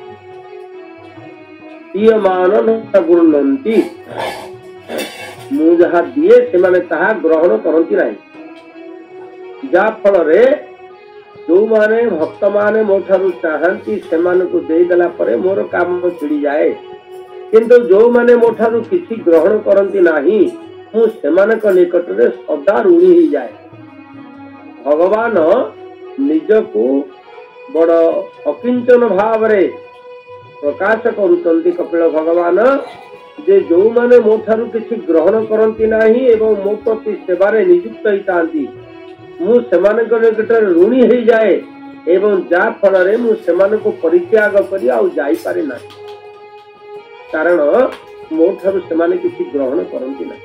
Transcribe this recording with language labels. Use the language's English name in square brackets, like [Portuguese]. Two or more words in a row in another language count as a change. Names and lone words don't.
[Odia] ଇୟ ମାନ ନ ଗୁଣନ୍ତି ମୁ ଯାହା ଦିଏ ସେମାନେ ତାହା ଗ୍ରହଣ କରନ୍ତି ନାହିଁ। ଯା ଫଳ ରେ ଜୋ ମାନେ ଭକ୍ତ ମାନେ ମୋ ଠାରୁ ଚାହାନ୍ତି ସେମାନେ କୁ ଦେଇ ଦେଲା ପରେ ମୋର କାମ ଛିଡ଼ି ଯାଏ। କିନ୍ତୁ ଜୋ ମାନେ ମୋ ଠାରୁ କିଛି ଗ୍ରହଣ କରନ୍ତି ନାହିଁ ମୁ ସେମାନଙ୍କ ନିକଟ ରେ ସଦା ଋଣୀ ହି ଯାଏ। ଭଗବାନ ନିଜକୁ ବଡ଼ ଅକିଞ୍ଚନ ଭାବ ରେ ପ୍ରକାଶ କରୁଛନ୍ତି କପିଳ ଭଗବାନ ଯେ ଜୋ ମାନେ ମୋ ଠାରୁ କିଛି ଗ୍ରହଣ କରନ୍ତି ନାହିଁ ଏବଂ ମୋ ପ୍ରତି ସେବାରେ ନିଯୁକ୍ତ ହୋଇଥାନ୍ତି ମୁ ସେମାନଙ୍କ ନିକଟ ଋଣୀ ହି ଯାଏ ଏବଂ ଯା ଫଳ ରେ ମୁ ସେମାନଙ୍କ ପରିତ୍ୟାଗ କରି ଆଉ ଯାଇ ପାରେ ନାହିଁ କାରଣ ମୋ ଠାରୁ ସେମାନେ କିଛି ଗ୍ରହଣ କରନ୍ତି ନାହିଁ।